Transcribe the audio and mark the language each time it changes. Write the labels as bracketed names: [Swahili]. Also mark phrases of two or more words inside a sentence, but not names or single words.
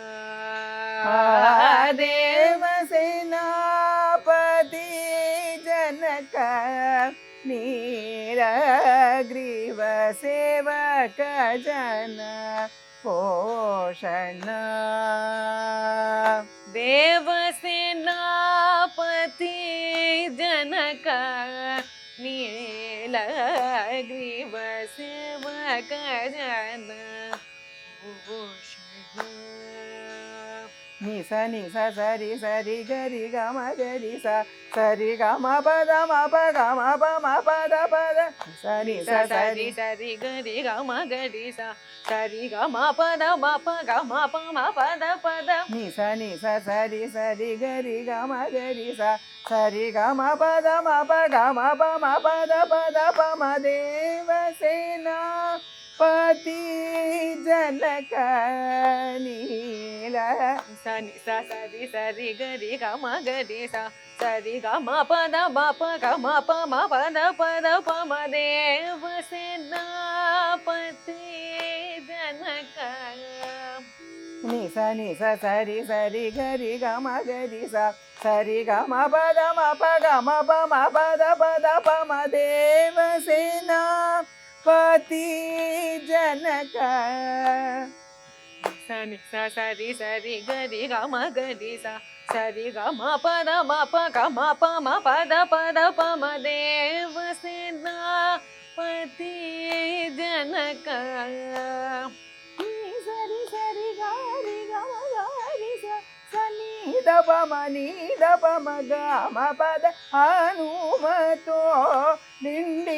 [Sanskrit] Devasena pati janaka nila Griva sevaka jana poshana Devasena pati janaka nila Griva sevaka jana poshana Nisa nisa sari sari gari gama gari sa sari gama pada ma pa gama pa ma pada pada Nisa nisa sari sari gari gama gari sa sari gama pada ma pa gama pa ma pada pada Nisa nisa sari sari gari gama gari sa sari gama pada ma pa gama pa ma pada pada pa ma Devasena pati janaka nila Sani sa sari sari gari gama gari sa sari gama pada ma pa gama pa ma pada pada pa ma Devasena pati janaka Nisa nisa sari sari gari gama gari sa sari gama pada ma pa gama pa ma pada pada pa ma Devasena pati janaka Sani sa sari sari gari gama gari sa sari gama pada ma pa gama pa ma pada pada pa ma Devasena pati janaka Sari sari దప మని దప మగ మ పద [Telugu] హనుమతో నిండి